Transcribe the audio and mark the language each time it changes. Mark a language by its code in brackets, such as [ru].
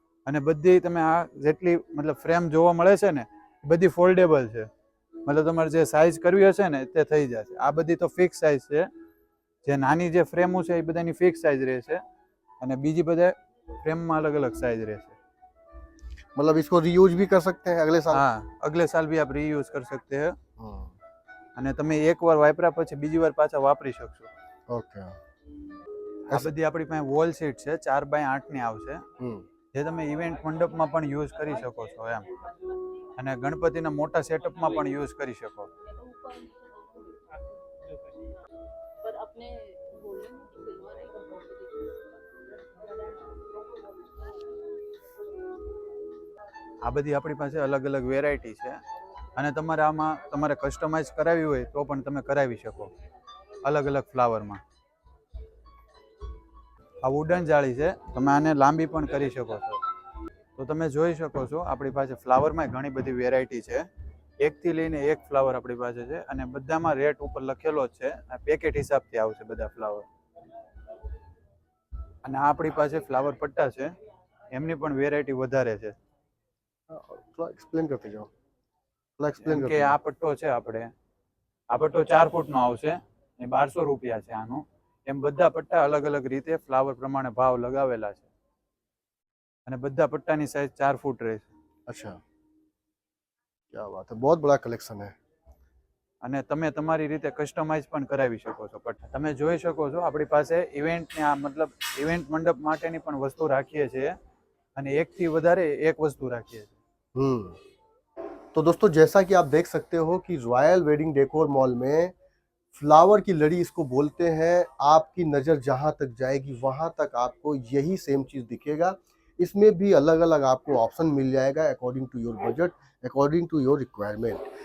[gu] અને બધી તમે આ જેટલી મતલબ ફ્રેમ જોવા મળે છે ને બધી ફોલ્ડેબલ છે. મતલબ તમારે જે સાઇઝ કરવી હશે ને તે થઈ જશે. આ બધી તો ફિક્સ સાઇઝ છે. જે નાની જે ફ્રેમો છે એ બધાની ફિક્સ સાઇઝ રહેશે અને બીજી બધા ફ્રેમમાં અલગ અલગ સાઇઝ રહેશે. [hi] मतलब इसको रीयूज भी कर सकते हैं अगले साल? હા, અગલે સાલ બી આપ રીયુઝ કરી શકતે હે. [gu] અને તમે એકવાર વાપર્યા પછી બીજી વાર પાછા વાપરી શકશો. [en] Okay. [gu] આ બધી આપણી પાસે વોલ સીટ છે 4x8 ની આવશે જે તમે ઇવેન્ટ મંડપમાં પણ યુઝ કરી શકો છો એમ. અને ગણપતિના મોટા સેટઅપમાં પણ યુઝ કરી શકો. આ બધી આપણી પાસે અલગ અલગ વેરાયટી છે અને તમારે આમાં તમારે કસ્ટમાઇઝ કરાવી હોય તો પણ તમે કરાવી શકો અલગ અલગ ફ્લાવરમાં. આ વુડન જાળી છે, તમે આને લાંબી પણ કરી શકો છો. તો તમે જોઈ શકો છો આપણી પાસે ફ્લાવરમાં ઘણી બધી વેરાયટી છે. એકથી લઈને એક ફ્લાવર આપણી પાસે છે અને બધામાં રેટ ઉપર લખેલો જ છે. આ પેકેટ હિસાબથી આવશે બધા ફ્લાવર. અને આ આપણી પાસે ફ્લાવર પટ્ટા છે, એમની પણ વેરાયટી વધારે છે. [hi] थोड़ा एक्सप्लेन करते जाओ, थोड़ा एक्सप्लेन કે जाओ। [gu] પટ્ટો છે આપણે, આ પટ્ટો 4 ફૂટનો આવશે એ 1200 રૂપિયા છે આનો. એમ બધા પટ્ટા અલગ અલગ રીતે ફ્લાવર પ્રમાણે ભાવ લગાવેલા છે અને બધા પટ્ટાની સાઈઝ 4 ફૂટ રહેશે. [hi] अच्छा, क्या बात है, बहुत बड़ा कलेक्शन है। [gu] અને તમે તમારી રીતે કસ્ટમાઇઝ પણ કરાવી શકો છો. પટ્ટા તમે જોઈ શકો છો આપણી પાસે ઇવેન્ટની આ મતલબ ઇવેન્ટ મંડપ માટેની પણ વસ્તુ રાખીએ છીએ અને એકથી વધારે એક વસ્તુ રાખીએ છીએ. [hi] तो दोस्तों जैसा कि आप देख सकते हो कि रॉयल वेडिंग डेकोर मॉल में फ्लावर की लड़ी इसको बोलते हैं। आपकी नज़र जहां तक जाएगी वहां तक आपको यही सेम चीज़ दिखेगा। इसमें भी अलग अलग आपको ऑप्शन मिल जाएगा [en] According to your budget, according to your requirement.